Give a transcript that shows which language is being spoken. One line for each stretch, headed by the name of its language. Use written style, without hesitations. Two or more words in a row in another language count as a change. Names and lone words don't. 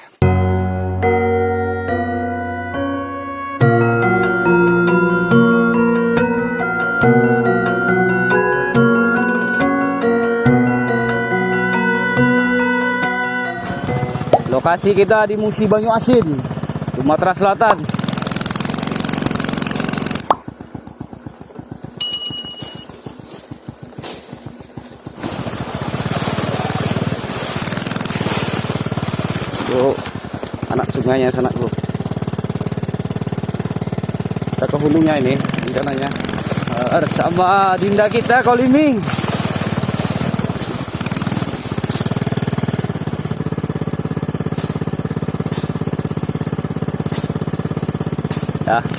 Indonesian: Lokasi kita di Musi Banyu Asin, Sumatera Selatan. Tuh, anak sungainya sanakku. Kita ke hulunya ini, rencananya. Sama dinda kita Kolimi. Ya.